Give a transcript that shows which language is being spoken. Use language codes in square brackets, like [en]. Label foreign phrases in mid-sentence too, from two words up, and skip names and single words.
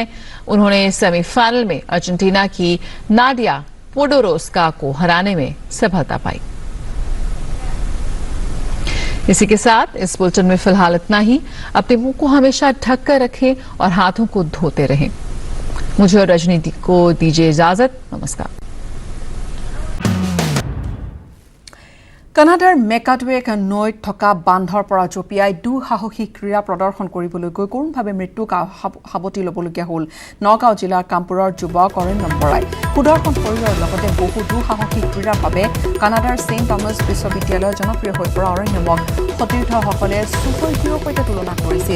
[hi] उन्होंने सेमीफाइनल में अर्जेंटीना की नाडिया पोडोरोस्का को हराने में सफलता पाई। इसी के साथ इस बुलेटिन में फिलहाल इतना ही। अपने मुंह को हमेशा ढक कर रखें और हाथों को धोते रहें। मुझे और रजनी को दीजिए इजाजत। नमस्कार। [as] কানাডাৰ মেকাটুৱেক নৈত থকা বান্ধৰ পৰা জঁপিয়াই দুঃসাহসিক ক্ৰীড়া প্ৰদৰ্শন কৰিবলৈ গৈ কৰোণভাৱে মৃত্যুক সাৱটি ল'বলগীয়া হ'ল নগাঁও জিলাৰ কামপুৰৰ যুৱক অৰণ্যম বৰাই। সুদৰ্শন শৰীৰৰ লগতে বহু দুঃসাহসিক ক্ৰীড়াৰ বাবে কানাডাৰ ছেইণ্ট টমাছ বিশ্ববিদ্যালয়ৰ জনপ্ৰিয় হৈ পৰা অৰণ্যমক সতীৰ্থসকলে ছুপাৰ হিৰোৰ সৈতে তুলনা কৰিছিল।